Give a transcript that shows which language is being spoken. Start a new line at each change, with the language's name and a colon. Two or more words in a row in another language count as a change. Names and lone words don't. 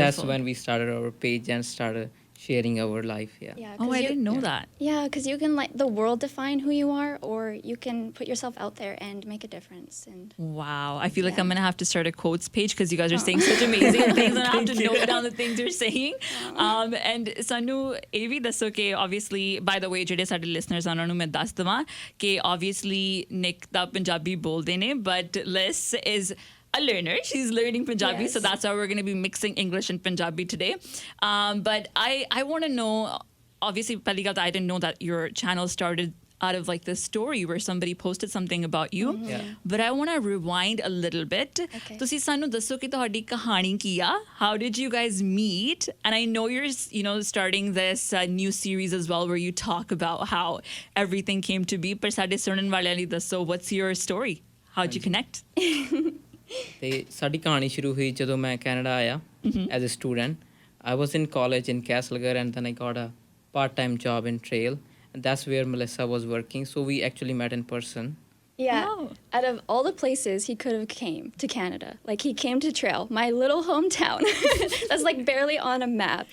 English: That's when we started our page and started sharing our life. Yeah, Oh, 'cause I you- didn't know that. Yeah, because you can let the world define who you are, or you can put yourself out there and make a difference. And Wow. I feel like Yeah. I'm going to have to start a quotes page, because you guys are saying such amazing things, and I have to note down the things you're saying. And Sanu,
Punjabi: ਇਹ ਵੀ ਦੱਸੋ ਕਿ
English: obviously, by the way,
Punjabi: ਜਿਹੜੇ ਸਾਡੇ listeners ਆ ਉਹਨਾਂ ਨੂੰ ਮੈਂ ਦੱਸ ਦੇਵਾਂ ਕਿ obviously Nick ਤਾਂ ਪੰਜਾਬੀ ਬੋਲਦੇ ਨੇ,
English: but Liss is a learner. She's learning Punjabi, Yes. so that's how we're going to be mixing English and Punjabi today. But I want to know, obviously,
Punjabi: ਪਹਿਲੀ ਗੱਲ ਤਾਂ
English: I didn't know that your channel started out of like this story where somebody posted something about you. Yeah. But I want to rewind a little bit. Okay.
Punjabi: ਤੁਸੀਂ ਸਾਨੂੰ ਦੱਸੋ ਕਿ ਤੁਹਾਡੀ ਕਹਾਣੀ ਕੀ ਆ?
English: How did you guys meet? And I know you're, starting this new series as well where you talk about how everything came to be.
Punjabi: ਪਰ ਸਾਡੇ ਸੁਣਨ ਵਾਲਿਆਂ ਲਈ ਦੱਸੋ,
English: what's your story? How'd you connect?
Punjabi: ਤੇ ਸਾਡੀ ਕਹਾਣੀ ਸ਼ੁਰੂ ਹੋਈ ਜਦੋਂ ਮੈਂ ਕੈਨੇਡਾ ਆਇਆ
English: as a student I was in college in Castlegar and then I got a part-time job in Trail and that's where Melissa was working, so we actually met in person. Yeah. Oh. Out of all the places he could have came to Canada, like he came to Trail, my little hometown. That's like barely on a map,